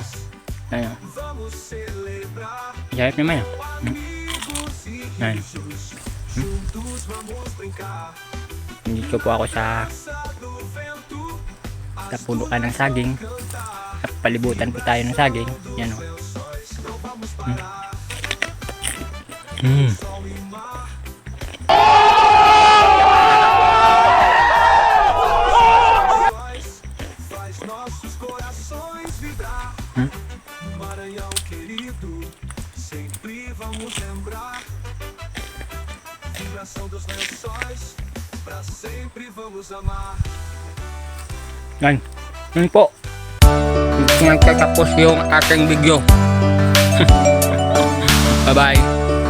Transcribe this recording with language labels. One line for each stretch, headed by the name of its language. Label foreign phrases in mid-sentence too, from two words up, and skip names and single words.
Filipino: Ano? Sarap naman, Ano? Dito po ako sa punuan ng saging. At palibutan po tayo ng saging. Yan,
Portuguese: Maranhão querido, sempre vamos lembrar. Vibração dos lençóis, pra sempre vamos amar.
Filipino: Yan. Yun po. Nagtatapos yung ating video.
English: Bye bye.